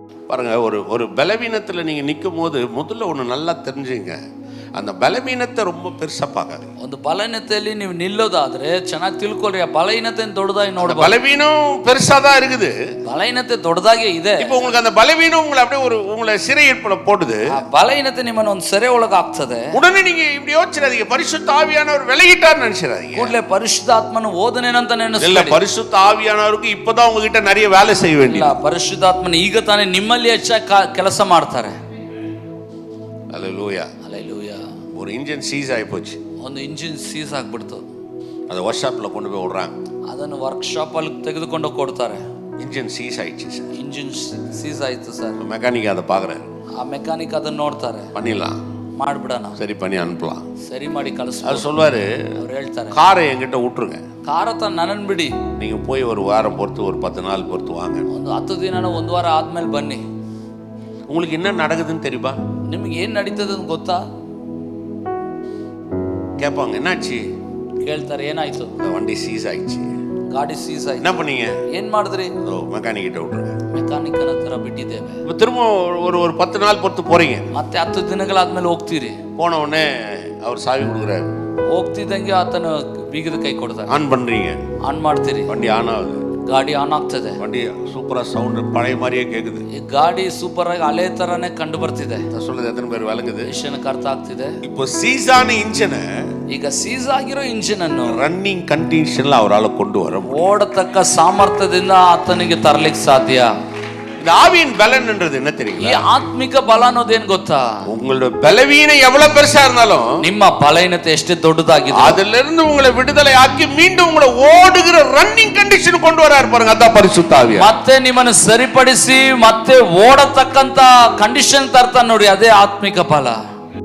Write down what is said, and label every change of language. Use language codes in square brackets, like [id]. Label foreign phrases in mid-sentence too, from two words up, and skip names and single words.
[ta] பாருங்க, ஒரு பலவீனத்தில் நீங்கள் நிற்கும் போது முதல்ல ஒன்று நல்லா தெரிஞ்சுங்க, அந்த பலவீனத்தை ரொம்ப பெருசா பார்க்காது. [kn] ಒಂದು ಬಲಹೀನತೆಯಲ್ಲಿ ನೀವು ನಿಲ್ಲೋದಾದ್ರೆ ಚೆನ್ನಾಗಿ ತಿಳ್ಕೊಳ್ಳಿ, ಆ ಬಲಹೀನತೆಯನ್ನು ದೊಡ್ಡದಾಗಿ ನೋಡಬಹುದು. [ta] பலவீனம் பெருசா தான் இருக்குது, [kn] ಬಲಹೀನತೆ ದೊಡ್ಡದಾಗೆ ಇದೆ. [ta] இப்போ உங்களுக்கு அந்த பலவீனம் உங்களை அப்படியே உங்களை சிறையிருப்பில் போடுது. [kn] ಆ ಬಲಹೀನತೆ ನಿಮ್ಮನ್ನು ಒಂದು ಸೆರೆ ಒಳಗೆ ಹಾಕ್ತದೆ. [ta] உடனே நீங்க இப்படி யோசிச்சிடாதீங்க, பரிசுத்த ஆவியானவர் விலகிட்டார்னு நினைச்சிடாதீங்க. [kn] ಕೂಡಲೇ ಪರಿಶುದ್ಧಾತ್ಮನು ಹೋದನೇನಂತ ನೆನೆಸ್ಬೇಡಿ. [ta] இல்ல, பரிசுத்த ஆவியானவருக்கு இப்பதான் உங்ககிட்ட நிறைய வேலை செய்ய வேண்டியது. [kn] ಇಲ್ಲ, ಪರಿಶುದ್ಧಾತ್ಮನು ಈಗ ತಾನೇ ನಿಮ್ಮಲ್ಲಿ ಹೆಚ್ಚಾಗಿ ಕೆಲಸ ಮಾಡ್ತಾರೆ. [ta] அல்லேலூயா. [kn] ಹಲ್ಲೆಲೂಯಾ. [ta] ஒரு [en] engine seize [ta] ஆகி போச்சு, [kn] ಒಂದು [en] engine seize [kn] ಆಗ್ಬಿಡ್ತು. [ta] அதை [en] work shop [ta] கொண்டு போய் விடுறாங்க. [kn] ಅದನ್ನು [en] work shop [kn] ಅಲ್ಲಿ ತೆಗೆದುಕೊಂಡು ಕೊಡ್ತಾರೆ. [en] engine seize [ta] ஆயிடுச்சு சார். [en] engine seize [kn] ಆಯ್ತು ಸರ್. [ta] மெக்கானிக் அதை பார்க்குறாரு, [kn] ಆ ಮೆಕ್ಯಾನಿಕ್ ಅದನ್ನ ನೋಡ್ತಾರೆ. [ta] பண்ணிடலாம், [kn] ಮಾಡ್ಬಿಡೋಣ, [ta] சரி பண்ணி அனுப்பலாம். [kn] ಸರಿ ಮಾಡಿ ಕಳಿಸ್ತಾರೆ. [ta] அது சொல்வாரு, [kn] ಅವ್ರು ಹೇಳ್ತಾರೆ, [ta] காரை என்கிட்ட விட்டுருங்க, [kn] ಕಾರತ ನನ್ನನ್ನು ಬಿಡಿ, [ta] நீங்க போய் ஒரு வாரம் பொறுத்து ஒரு 10 நாள் பொறுத்து வாங்க, [kn] ಒಂದು 10 ದಿನ ಒಂದು ವಾರ ಆದ್ಮೇಲೆ ಬನ್ನಿ. [ta] உங்களுக்கு என்ன நடக்குதுன்னு தெரியுமா? [kn] ನಿಮ್ಗೆ ಏನ್ ನಡೀತದೆ ಅಂತ ಗೊತ್ತಾ? [ta] கேட்பாங்க, என்னாச்சு? [kn] ಕೇಳ್ತಾರೆ, ಏನಾಯ್ತು? [ta] இந்த வண்டி சீஸ் ஆயிடுச்சு. [kn] ಗಾಡಿ ಸೀಸ್ ಆಯ್ತು. [ta] என்ன பண்ணீங்க? [kn] ಏನ್ ಮಾಡಿದ್ರಿ? [ta] மெக்கானிக் கிட்ட விட்டுருங்க. [kn] ಮೆಕ್ಯಾನಿಕನ ಹತ್ರ ಬಿಟ್ಟಿದ್ದೇವೆ. [ta] இப்போ திரும்ப ஒரு 10 நாள் பொறுத்து போறீங்க, [kn] ಮತ್ತೆ 10 ದಿನಗಳಾದ್ಮೇಲೆ ಹೋಗ್ತೀರಿ. [ta] போன உடனே அவர் சாவி கொடுக்குறாரு, [kn] ಹೋಗ್ತಿದ್ದಂಗೆ ಆತನ ಬೀಗದ ಕೈ ಕೊಡ್ತಾರೆ. [ta] ஆன் பண்றீங்க, [kn] ಆನ್ ಮಾಡ್ತೀರಿ, [ta] வண்டி ஆன் ஆகுது, [kn] ಗಾಡಿ ಆನ್ ಆಗ್ತದೆ. [ta] வண்டி சூப்பரா சவுண்ட் பழைய மாதிரியே கேக்குது. [kn] ಈ ಗಾಡಿ ಸೂಪರ್ ಆಗಿ ಹಳೆ ತರಾನೇ ಕಂಡು ಬರ್ತಿದೆ. [ta] நான் சொல்றது எத்தனை பேர் விளங்குது? [kn] ವಿಷಯಕ್ಕೆ ಅರ್ಥ ಆಗ್ತಿದೆ. [ta] இப்போ சீஸான இன்ஜினை [kn] ಈಗ ಸೀಸ್ ಆಗಿರೋ ಇಂಜಿನ್ ಅನ್ನು [en] running condition [ta] அவரால் கொண்டு வர முடியும். [kn] ಓಡತಕ್ಕ ಸಾಮರ್ಥ್ಯದಿಂದ ಆತನಿಗೆ ತರಲಿಕ್ಕೆ ಸಾಧ್ಯ. [ta] இந்த ஆவியின் பலன்ன்றது என்ன [kn] ಈ [ta] தெரியுங்களா? [kn] ಆತ್ಮಿಕ ಬಲ ಅನ್ನೋದೇನ್ ಗೊತ್ತಾ? [ta] உங்களோட பலவீனம் எவ்வளவு பெருசா இருந்தாலும் [kn] ನಿಮ್ಮ ಬಲಹೀನತೆ ಎಷ್ಟೇ ದೊಡ್ಡದಾಗಿದೆ, [ta] அதுல இருந்து உங்களை விடுதலை ஆக்கி மீண்டும் உங்களை ஓடுகிற [en] running condition [ta] கொண்டு வராரு பாருங்க, அதான் பரிசுத்த ஆவியானவர். [kn] ಮತ್ತೆ ನಿಮ್ಮನ್ನು ಸರಿಪಡಿಸಿ ಮತ್ತೆ ಓಡತಕ್ಕಂತ ಕಂಡೀಷನ್ ತರ್ತಾನೆ ನೋಡಿ, ಅದೇ ಆತ್ಮಿಕ ಬಲ.